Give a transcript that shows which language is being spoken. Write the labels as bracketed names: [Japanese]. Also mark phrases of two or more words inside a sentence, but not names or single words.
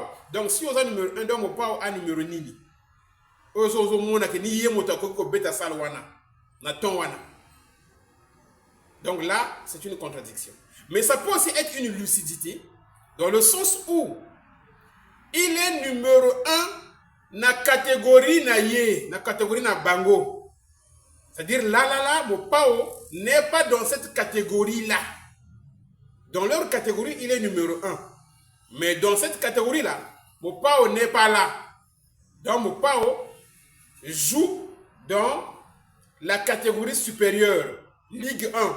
[French] Donc si on a numéro 1, donc mon power a numéro nini. Donc là, c'est une contradiction. Mais ça peut aussi être une lucidité, dans le sens où il est numéro 1 [Lingala] na catégorie na ye, na catégorie na bango. [French] C'est-à-dire là, mon pao n'est pas dans cette catégorie-là. Dans leur catégorie, il est numéro 1. Mais dans cette catégorie-là, mon pao n'est pas là. Donc mon pao joue dans la catégorie supérieure, Ligue 1.